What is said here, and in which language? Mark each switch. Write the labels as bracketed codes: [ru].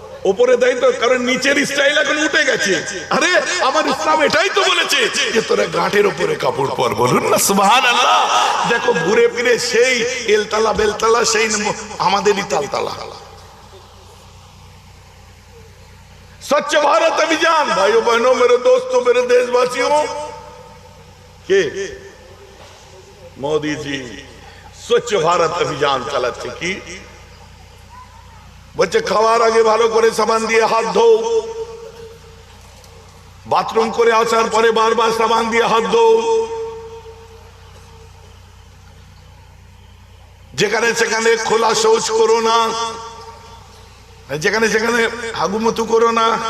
[bn] উপরে দেয় তো, কারণ নিচের স্টাইল এখন উঠে গেছে। আরে আমার ইসলাম এটাই তো বলেছে যে তোরা গাঁটের উপরে কাপড় পর। বলুন না সুবহানাল্লাহ। দেখো ঘুরে ফিরে সেই এলতালা বেলতালা, সেই আমাদেরই তালতালা। [hi] स्वच्छ भारत अभियान, भाइयों बहनों, मेरे दोस्तों, मेरे देशवासियों, के मोदी जी स्वच्छ भारत अभियान [bn] চালাচ্ছে। কি বলছে? খাওয়ার আগে ভালো করে সাবান দিয়ে হাত ধো, বাথরুম করে আসার পরে বারবার সাবান দিয়ে হাত ধো, যেখানে সেখানে খোলা শৌচ করো না, যেখানে সেখানে হাগুমতু করো না।